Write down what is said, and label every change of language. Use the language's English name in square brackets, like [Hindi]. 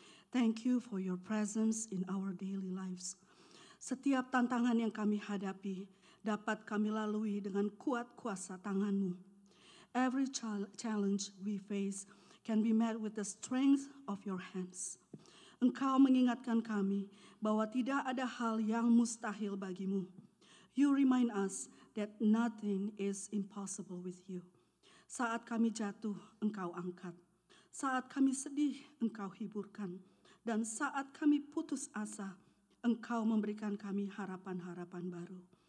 [English] Thank you for your presence in our daily lives. [Indonesian] Setiap tantangan yang kami hadapi dapat kami lalui dengan kuat kuasa tangan-Mu. [English] Every challenge we face can be met with the strength of your hands. [Indonesian] Engkau mengingatkan kami bahwa tidak ada hal yang mustahil bagimu. [English] You remind us that nothing is impossible with you. [Indonesian] Saat kami jatuh, Engkau angkat. Saat kami sedih, Engkau hiburkan. Dan saat kami putus asa, Engkau memberikan kami harapan-harapan baru.